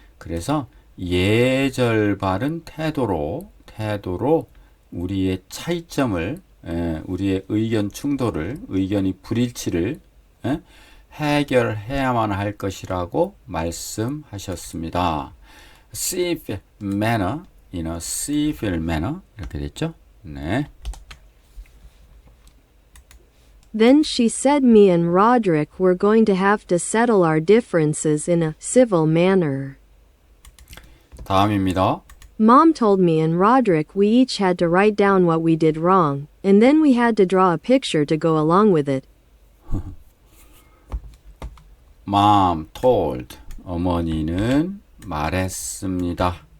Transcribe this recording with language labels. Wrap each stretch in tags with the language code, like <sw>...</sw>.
<ko>그래서 예절 바른 태도로 우리의 차이점을 우리의 의견 충돌을 의견이 불일치를 해결해야만 할 것이라고 말씀하셨습니다.</ko> <en>civil manner, in a civil manner</en> <ko>이렇게 됐죠? 네.</ko> <en>Then she said me and Roderick were going to have to settle our differences in a civil manner.</en> <ko>다음입니다.</ko> <en>Mom told me and Roderick we each had to write down what we did wrong, and then we had to draw a picture to go along with it. Mom told</en> <ko>어머니는 말했습니다.</ko>